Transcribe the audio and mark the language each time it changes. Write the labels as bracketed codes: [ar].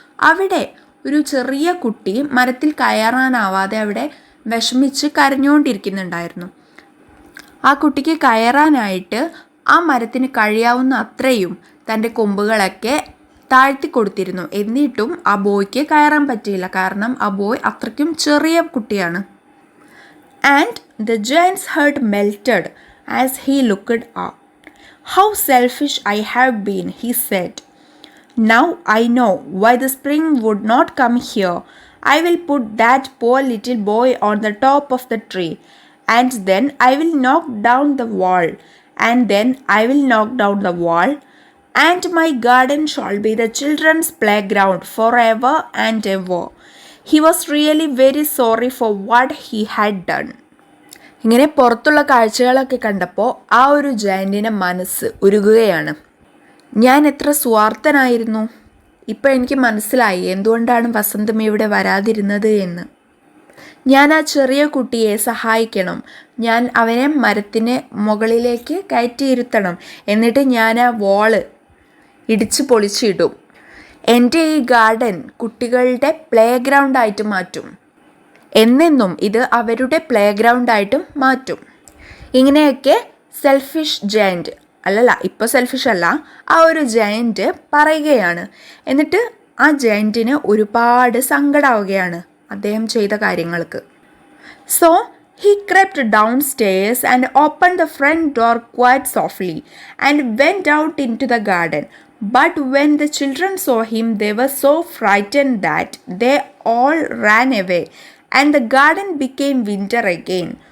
[ml] അവിടെ ഒരു ചെറിയ കുട്ടി മരത്തിൽ കയറാനാവാതെ അവിടെ വിഷമിച്ച് കരഞ്ഞുകൊണ്ടിരിക്കുന്നുണ്ടായിരുന്നു. ആ കുട്ടിക്ക് കയറാനായിട്ട് ആ മരത്തിന് കഴിയാവുന്ന അത്രയും തൻ്റെ കൊമ്പുകളൊക്കെ താഴ്ത്തി കൊടുത്തിരുന്നു. എന്നിട്ടും ആ ബോയ്ക്ക് കയറാൻ പറ്റിയില്ല, കാരണം ആ ബോയ് അത്രയ്ക്കും ചെറിയ കുട്ടിയാണ്. [en] And the giant's heart melted as he looked up. "How selfish I have been," he said. "Now I know why the spring would not come here. I will put that poor little boy on the top of the tree, and then I will knock down the wall, and then I will knock down the wall, and my garden shall be the children's playground forever and ever." He was really very sorry for what he had done. [ml] ഇങ്ങനെ പുറത്തുള്ള കാഴ്ചകളൊക്കെ കണ്ടപ്പോൾ ആ ഒരു ജയൻറ്റിൻ്റെ മനസ്സ് ഉരുകുകയാണ്. ഞാൻ എത്ര സ്വാർത്ഥനായിരുന്നു. ഇപ്പോൾ എനിക്ക് മനസ്സിലായി എന്തുകൊണ്ടാണ് വസന്തം ഇവിടെ വരാതിരുന്നത് എന്ന്. ഞാൻ ആ ചെറിയ കുട്ടിയെ സഹായിക്കണം. ഞാൻ അവനെ മരത്തിന് മുകളിലേക്ക് കയറ്റിയിരുത്തണം. എന്നിട്ട് ഞാൻ ആ വാള് ഇടിച്ച് പൊളിച്ചിടും. എൻ്റെ ഈ ഗാർഡൻ കുട്ടികളുടെ പ്ലേ ഗ്രൗണ്ടായിട്ട് മാറ്റും. എന്നെന്നും ഇത് അവരുടെ പ്ലേ ഗ്രൗണ്ടായിട്ടും മാറ്റും. ഇങ്ങനെയൊക്കെ സെൽഫിഷ് ജയൻറ്റ്, അല്ലല്ല ഇപ്പോൾ സെൽഫിഷ് അല്ല, ആ ഒരു ജയൻറ്റ് പറയുകയാണ്. എന്നിട്ട് ആ ജയൻറ്റിന് ഒരുപാട് സങ്കടമാവുകയാണ് അദ്ദേഹം ചെയ്ത കാര്യങ്ങൾക്ക്. [en] So he crept downstairs and opened the front door quite softly and went out into the garden. But when the children saw him, they were so frightened that they all ran away, and the garden became winter again.